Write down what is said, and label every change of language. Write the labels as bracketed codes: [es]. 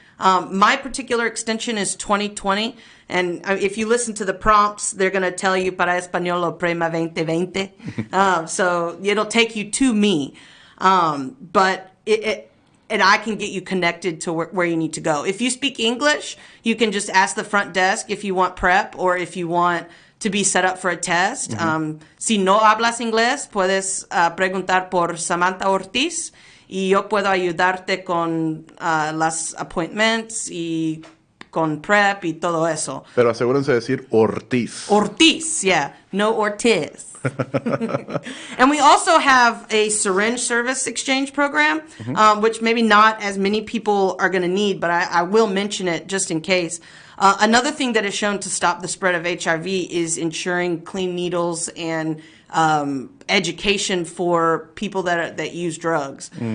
[en] My particular extension is 2020, and if you listen to the prompts, they're going to tell you [es] para español o prema [en] 2020. So it'll take you to me, but and I can get you connected to where you need to go. If you speak English, you can just ask the front desk if you want prep or if you want to be set up for a test. [es] Si no hablas inglés, puedes preguntar por Samantha Ortiz y yo puedo ayudarte con las appointments y con prep y todo eso. Pero asegúrense de decir Ortiz. Ortiz, yeah, no Ortiz. [en] And we also have a Syringe Service exchange program, which maybe not as many people are going to need, but I will mention it just in case. Another thing that is shown to stop the spread of HIV is ensuring clean needles and education for people that use drugs.